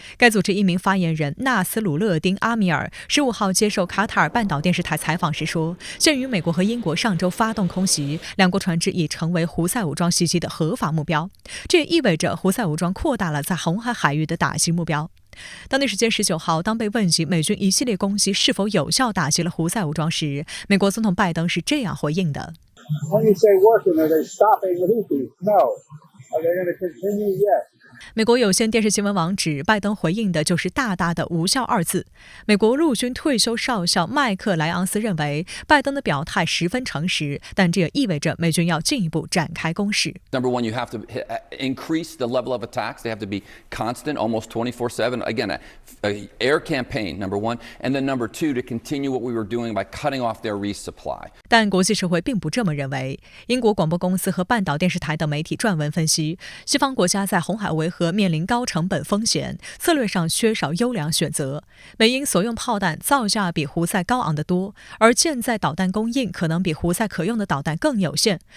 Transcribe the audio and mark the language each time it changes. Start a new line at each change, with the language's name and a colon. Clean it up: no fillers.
Chinese: 该组织一名发言人纳斯鲁勒丁·阿米尔15号接受卡塔尔半岛电视台采访时说，鉴于美国和英国上周发动空袭，两国船只已成为胡塞武装袭击的合法目标。这也意味着胡塞武装扩大了在红海海域的打击目标。当地时间19号，当被问及美军一系列攻击是否有效打击了胡塞武装时，美国总统拜登是这样回应的
English: When you say working, are they stopping the Houthis? No. Are they going to continue? Yes.
Chinese: 美国有线电视新闻网指，拜登回应的就是大大的无效二字。美国陆军退休少校麦克莱昂斯认为，拜登的表态十分诚实，但这也意味着美军要进一步展开攻势。
English: Number one, you have to increase the level of attacks. They have to be constant, almost 24/7. Again, a air campaign, number one, and then number two, to continue what we were doing by cutting off their resupply.
Chinese: 但国际社会并不这么认为。英国广播公司和半岛电视台等媒体撰文分析，西方国家在红海维和面临高成本风险，策略上缺少优良选择。美英所用炮弹造价比胡塞高昂得多，而现在导弹供应可能比胡塞可用的导弹更有限。